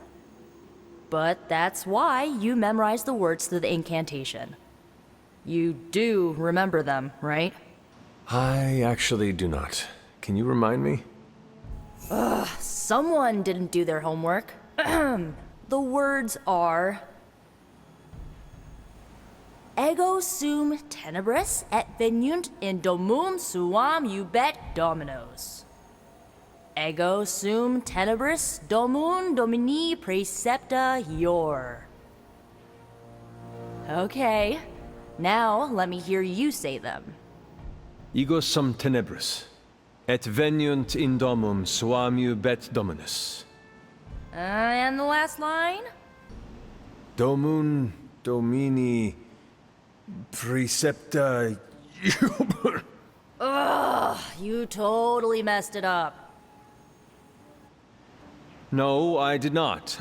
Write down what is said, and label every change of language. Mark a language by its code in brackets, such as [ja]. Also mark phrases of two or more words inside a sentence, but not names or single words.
[en] But that's why you memorize the words to the incantation. You do remember them, right? I actually do not. Can you remind me? Someone didn't do their homework. The words are... [la] Ego sum tenebris et veniunt in domum suam ubet dominos. Ego sum tenebris domum domini precepta ior. [en] Okay, now let me hear you say them. [la] Ego sum tenebris, et veniunt in domum suam ubet dominus. [en] And the last line? [la] Domun Domini Precepta. [en] You totally messed it up. No, I did not.